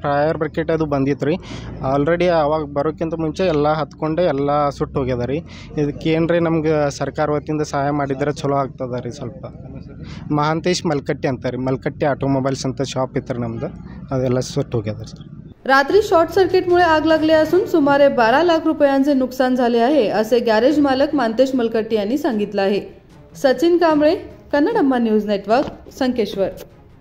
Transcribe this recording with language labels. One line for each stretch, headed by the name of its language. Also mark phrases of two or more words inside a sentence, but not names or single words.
English: fire brigade
Kannada: ಅದು ಬಂದಿತ್ತು ರೀ ಆಲ್ರೆಡಿ। ಆವಾಗ ಬರೋಕ್ಕಿಂತ ಮುಂಚೆ ಎಲ್ಲ ಹತ್ಕೊಂಡು ಎಲ್ಲ ಸುಟ್ಟು ಹೋಗ್ಯದ ರೀ। ಇದಕ್ಕೆ ಏನ್ರಿ ನಮ್ಗೆ ಸರ್ಕಾರ ವತಿಯಿಂದ ಸಹಾಯ ಮಾಡಿದರೆ ಚಲೋ ಆಗ್ತದೆ ರೀ ಸ್ವಲ್ಪ। ಮಹಾಂತೇಶ್ ಮಲ್ಕಟ್ಟಿ ಅಂತ ರೀ, ಮಲ್ಕಟ್ಟಿ ಆಟೋಮೊಬೈಲ್ಸ್ ಅಂತ ಶಾಪ್ ಇತ್ತು ರೀ ನಮ್ದು, ಅದೆಲ್ಲ ಸುಟ್ಟು ಹೋಗ್ಯದ ಸರ್।
Marathi: रात्री
English: short circuitमुळे
Marathi: आग लागली असून सुमारे 12 लाख रुपयांचे नुकसान झाले आहे असे गॅरेज मालक मांतेश मलकट्टी यांनी सांगितले आहे। सचिन कांबळे, कन्नड अम्मा न्यूज नेटवर्क, संकेश्वर।